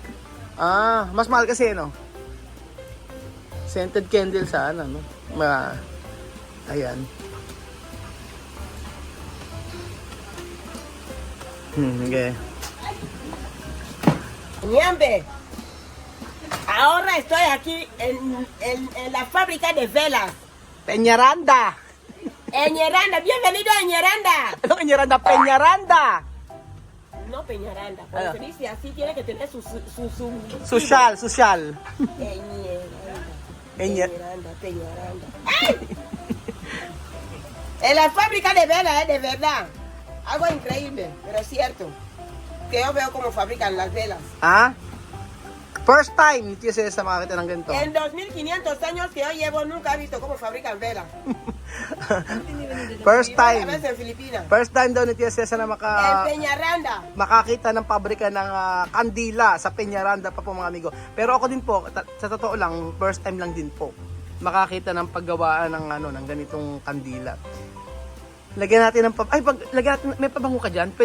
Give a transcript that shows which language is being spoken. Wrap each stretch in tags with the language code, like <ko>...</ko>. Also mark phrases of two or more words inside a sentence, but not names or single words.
<tl>Mas mahal kasi, no?</tl> <en>Scented candle</en> <tl>sa ano, no? Ayan. Okay.</tl> <es>Ñambe, ahora estoy aquí en la fábrica de velas. Peñaranda. Eñeranda, bienvenido a Eñeranda.</es> <tl>Anong Peñaranda? Peñaranda.</tl> <es>No Peñaranda, cuando se dice así tiene que tener su Social. Peñaranda. ¡Ay! En la fábrica de velas, de verdad. Algo increíble, pero es cierto. Que yo veo cómo fabrican las velas.</es> <en>First time,</en> <tl>Tia Cesa makakita ng ganito.</tl> <es>En 2500 años que yo llevo nunca he visto cómo fabrican velas.</es> <en>First</en> <es>A</es> <en>time.</en> <es>veces en Filipinas.</es> <en>First time</en> <tl>daw ni Tia Cesa na</tl> <es>En Peñaranda.</es> <tl>makakita ng pabrika ng kandila sa Peñaranda pa po mga amigo. Pero ako din po, sa totoo lang,</tl> <en>first time</en> <tl>lang din po makakita ng paggawaan ng ganitong kandila. Lagyan natin ng lagyan natin, may pabango ka diyan?</tl>